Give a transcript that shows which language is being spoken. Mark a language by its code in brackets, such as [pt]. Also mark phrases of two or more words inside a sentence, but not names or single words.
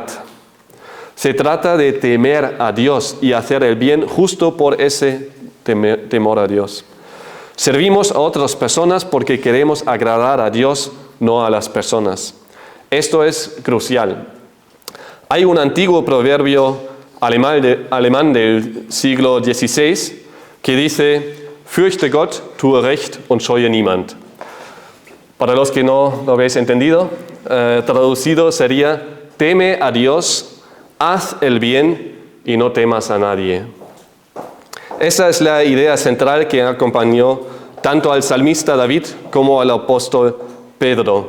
[es] Se trata de temer a Dios y hacer el bien justo por ese temor a Dios. Servimos a otras personas porque queremos agradar a Dios, no a las personas. Esto es crucial. Hay un antiguo proverbio alemán del siglo XVI que dice, [de] fürchte Gott, tue Recht und scheue niemand. [es] Para los que no lo habéis entendido, traducido sería, teme a Dios, haz el bien y no temas a nadie. Esa es la idea central que acompañó tanto al salmista David como al apóstol Pedro.